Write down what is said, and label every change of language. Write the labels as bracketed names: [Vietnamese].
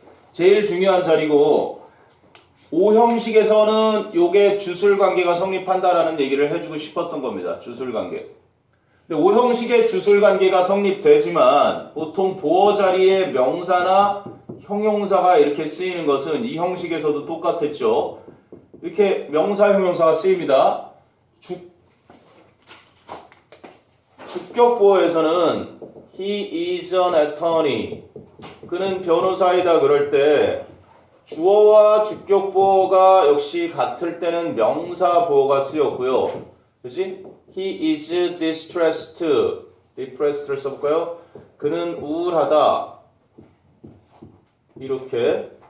[Korean] 제일 중요한 자리고, 오형식에서는 요게 주술관계가 성립한다라는 얘기를 해주고 싶었던 겁니다. 주술관계. 근데 오형식의 주술관계가 성립되지만 보통 보어 자리에 명사나 형용사가 이렇게 쓰이는 것은 이 형식에서도 똑같았죠. 이렇게 명사, 형용사가 쓰입니다. 주격 보어에서는 [English] he is an attorney. [Korean] 그는 변호사이다 그럴 때 주어와 주격 보어가 역시 같을 때는 명사 보어가 쓰였고요. 그지? [English] He is distressed. [Korean] depressed를 써볼까요? 그는 우울하다. 이렇게.